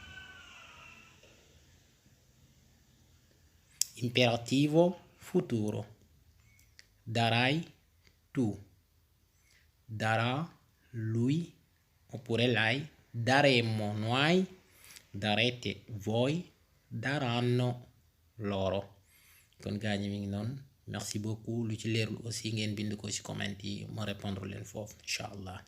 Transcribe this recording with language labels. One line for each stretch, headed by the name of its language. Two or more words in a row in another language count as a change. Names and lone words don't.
Italian: Imperativo futuro. Darai tu. Darà lui oppure lei. Daremmo noi. Darete voi. Daranno loro.
Wolof: Kon gaañi mi ngi noonu.
French: Merci beaucoup.
Wolof: Lu ci leerul aussi ngeen bind ko ci comment yi ma répondre leen foofu
Arabic: إن شاء الله.